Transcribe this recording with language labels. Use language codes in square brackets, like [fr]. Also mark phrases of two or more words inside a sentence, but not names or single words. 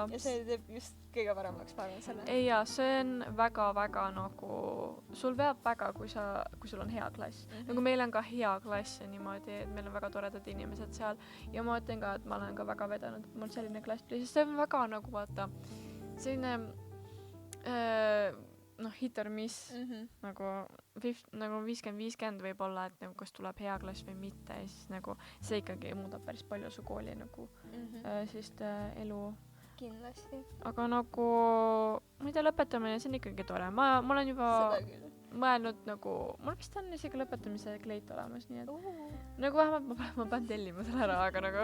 [et] see teeb just kõige paremaks, ma arvan, selle. ei jaa, see on väga-väga nagu, sul veab väga, kui sul on hea klass. Nagu meil on ka hea klass ja niimoodi, et meil on väga toredad inimesed seal ja ma ütlen ka, et ma olen ka väga vedanud, et mul selline klass tuli, sest see on väga nagu vaata, selline [en] hit or miss [et] nagu 50-50 võib-olla, et nagu kas tuleb hea klass või mitte ja siis nagu see ikkagi muudab päris palju su kooli nagu sellist elu. kindlasti. Aga nagu, ma ei tea, lõpetamine, see on ikkagi tore. Ma olen juba mõelnud nagu, mul vist on isegi lõpetamise kleit olemas, nii et nagu vähemalt ma pean tellima selle ära, aga nagu